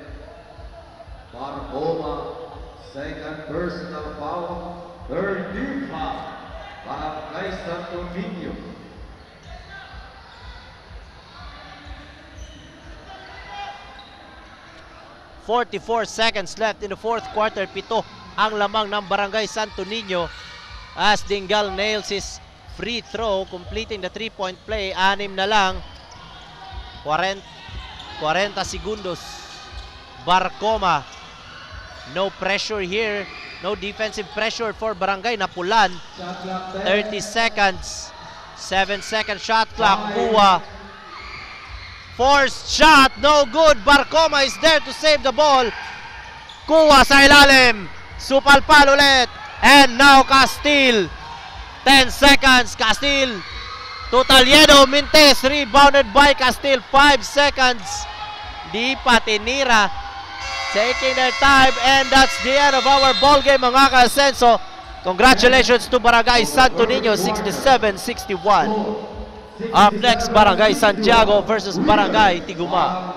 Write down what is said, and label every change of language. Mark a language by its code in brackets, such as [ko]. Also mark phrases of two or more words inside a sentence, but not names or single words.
[en] Barcoma. Second personal foul. Third team foul. Barangay Santo Niño. .44 seconds left in the fourth quarter. 7 [tl] ang lamang ng [en] Barangay Santo Niño as Dingal nails his free throw, completing the 3-point play. 6 [tl] na lang. 40 segundos. [en] Barcoma, no pressure here, no defensive pressure for Barangay Napulan. 30 seconds, 7-second shot clock. Kua Forced shot, no good. Barcoma is there to save the ball. [tl] Kuha sa ilalim. Supalpal ulit. [en] And now Castile. 10 seconds. Castile. Tutalieno. Mintes. Rebounded by Castile. 5 seconds. [tl] Di pa tinira. [en] Taking their time. And that's the end of our ball game, [tl] mga ka-Asenso. [en] Congratulations to Barangay Santo Niño. 67-61. Up next, Barangay Santiago versus Barangay Tiguma.